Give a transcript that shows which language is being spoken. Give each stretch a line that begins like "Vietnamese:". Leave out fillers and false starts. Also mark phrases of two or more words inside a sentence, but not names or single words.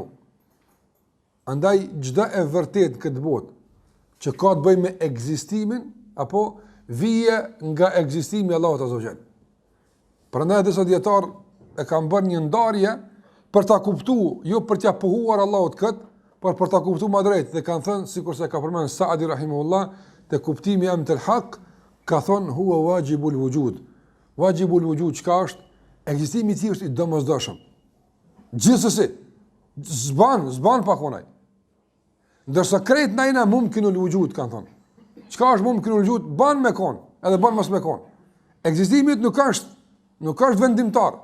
Albanian: Andaj çdo e vërtet këtë botë që ka të bëjë me ekzistimin apo vije nga ekzistimi i Allahut
Arabic: عز وجل.
Albanian: Prandaj disa dietar e kanë bërë një ndarje për ta kuptuar, jo për t'ia pohuar Allahut kët, por për ta kuptuar më drejt dhe kanë thënë sikurse ka përmendur Saadi rahimahullah te kuptimi i emrit el-Haq ka thonë
Arabic: هو واجب الوجود. واجب الوجود
Albanian: çka është? Ekzistimi i tij është i domosdoshëm. Gjithsesi, zban pa konaj. Ndërsa krejt najna
Arabic: ممكن الوجود
Albanian: kanë thonë. Çka është
Arabic: ممكن الوجود?
Albanian: Ban me kon, edhe ban mos me kon. Ekzistimi nuk është vendimtar.